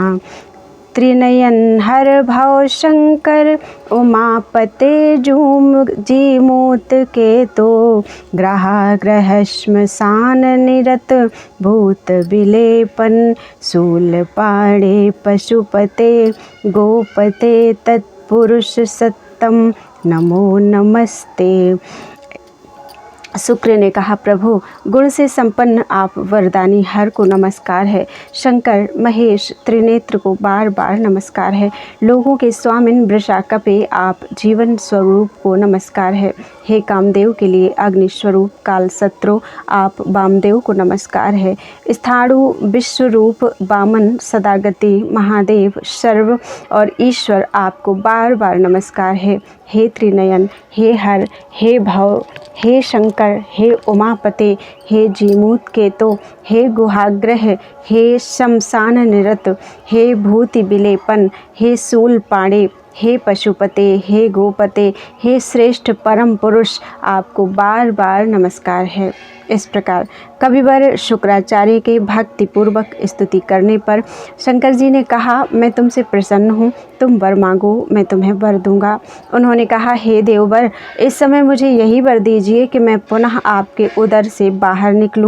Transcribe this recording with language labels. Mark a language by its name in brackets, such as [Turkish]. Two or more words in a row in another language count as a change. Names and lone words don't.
[Sanskrit] त्रिनयन हर भव शंकर उमापते जूम जीमूत के तो ग्रह श्मशान निरत भूत विलेपन शूल पाड़े पशुपते गोपते तत्पुरुष सत्तम नमो नमस्ते। [Hindi] शुक्र ने कहा, प्रभु गुण से संपन्न आप वरदानी हर को नमस्कार है। शंकर महेश त्रिनेत्र को बार बार नमस्कार है। लोगों के स्वामिन वृषाकपे आप जीवन स्वरूप को नमस्कार है। हे कामदेव के लिए अग्नि स्वरूप कालसत्रो आप वामदेव को नमस्कार है। स्थाणु विश्वरूप वामन सदागति महादेव सर्व और ईश्वर आपको बार बार नमस्कार है। हे त्रिनयन, हे हर, हे भव, हे शंकर, हे उमापते, हे जीमूत केतो, हे गुहाग्रह, हे शमशान निरत, हे भूति विलेपन, हे शूल पाणे, हे पशुपते, हे गोपते, हे श्रेष्ठ परम पुरुष आपको बार बार नमस्कार है। इस प्रकार कविवर शुक्राचार्य के भक्तिपूर्वक स्तुति करने पर शंकर जी ने कहा, मैं तुमसे प्रसन्न हूँ, तुम वर मांगो, मैं तुम्हें वर दूंगा। उन्होंने कहा, हे देववर, इस समय मुझे यही वर दीजिए कि मैं पुनः आपके उदर से बाहर निकलूं।